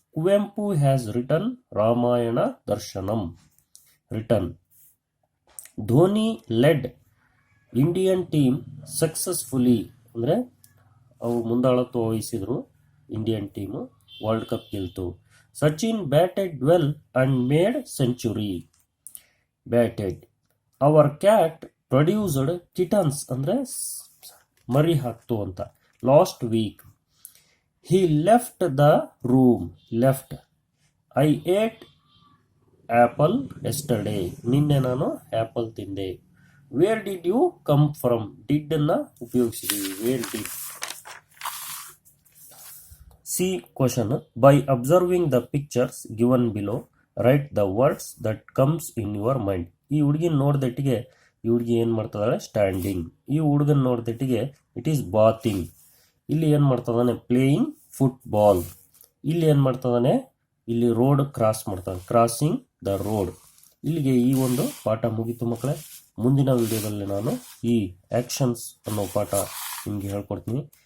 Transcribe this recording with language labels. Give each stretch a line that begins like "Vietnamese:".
English: Kuvempu has written Ramayana Darshanam. Written. Dhoni led Indian team successfully.
Kannada: ಅಂದ್ರೆ ಅವರು ಮುಂದಾಳತ್ವ ವಹಿಸಿದ್ರು, Indian team world cup ಗೆಲ್ತು.
English: Sachin batted well and made century. Batted. Our cat produced kittens,
Kannada: ಅಂದ್ರೆ ಮರಿ ಹಾಕ್ತು ಅಂತ.
English: Last week. He left the room. Left. I ate apple yesterday.
Kannada: ನಿನ್ನೆ ನಾನು apple ತಿಂದೆ.
English: Where did you come from?
Kannada: Did ಅನ್ನ ಉಪಯೋಗಿಸಿದ್ದೀವಿ.
English: Where did. See question. By observing the pictures given below, write the words that comes in your mind.
Kannada: ಈ ಹುಡುಗಿನ ನೋಡ್ದಟ್ಟಿಗೆ ಈ ಹುಡುಗಿ ಏನು ಮಾಡ್ತದಾಳೆ, standing. ಈ ಹುಡುಗನ ನೋಡ್ದಟ್ಟಿಗೆ
English: It is bathing.
Kannada: ಇಲ್ಲಿ ಏನು ಮಾಡ್ತದಾನೆ,
English: Playing football.
Kannada: ಇಲ್ಲಿ ಏನು ಮಾಡ್ತದಾನೆ, ಇಲ್ಲಿ ರೋಡ್ ಕ್ರಾಸ್ ಮಾಡ್ತಾನೆ,
English: Crossing the road.
Kannada: ಇಲ್ಲಿಗೆ ಈ ಒಂದು ಪಾಠ ಮುಗೀತು ಮಕ್ಕಳೇ. ಮುಂದಿನ ವಿಡಿಯೋದಲ್ಲಿ ನಾನು ಈ ಆ್ಯಕ್ಷನ್ಸ್ ಅನ್ನೋ ಪಾಠ ನಿಮಗೆ ಹೇಳ್ಕೊಡ್ತೀನಿ.